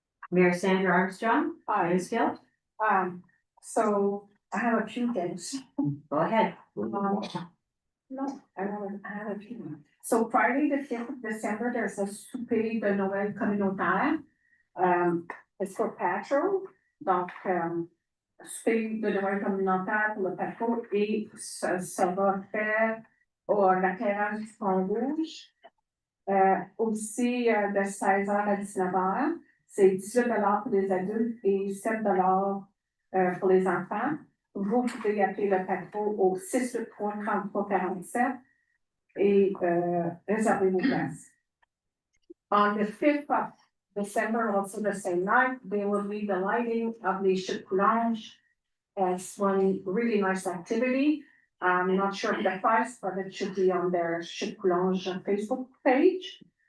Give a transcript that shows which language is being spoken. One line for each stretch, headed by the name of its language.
English: Mayor Sandra Armstrong, Mansfield. So I have a few things. Go ahead. No, I have a few. So Friday, the 5th of December, there's a
French: souper de Noël communautaire.
English: It's for Patro.
French: Donc, souper de Noël communautaire pour le Patro et ça va faire la terrasse du Pont Rouge. Aussi de 16h à 19h. C'est 18$ pour les adultes et 7$ pour les enfants. Vous pouvez appeler le Patro au 683-3347 et réserver vos places.
English: On the 5th of December, also the same night, there will be the lighting of the Chute Coulange as one really nice activity. I'm not sure of the price, but it should be on their Chute Coulange Facebook page.